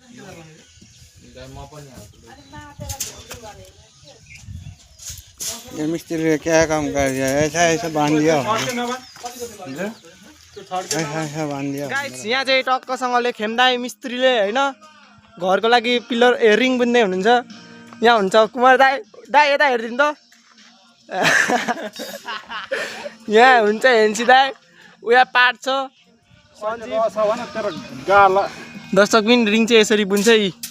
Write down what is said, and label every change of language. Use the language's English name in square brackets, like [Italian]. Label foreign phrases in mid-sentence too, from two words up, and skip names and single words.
[Hindi] ये मिस्त्री ने क्या काम कर दिया? ऐसा ऐसा बांध दिया, ऐसा बांध दिया। [Nepali] गाइस यहाँ चाहिँ टक्कसँगले खेम्दाई मिस्त्रीले हैन घरको लागि पिलर रिङ बुन्दै हुनुहुन्छ। यहाँ हुन्छ कुमार दाइ, दाइ यता हेर्दिनु त। यहाँ हुन्छ हेन्सी दाइ, उया पार्ट छ। दर्शक पनि रिङ चाहिँ यसरी बुन्छ है।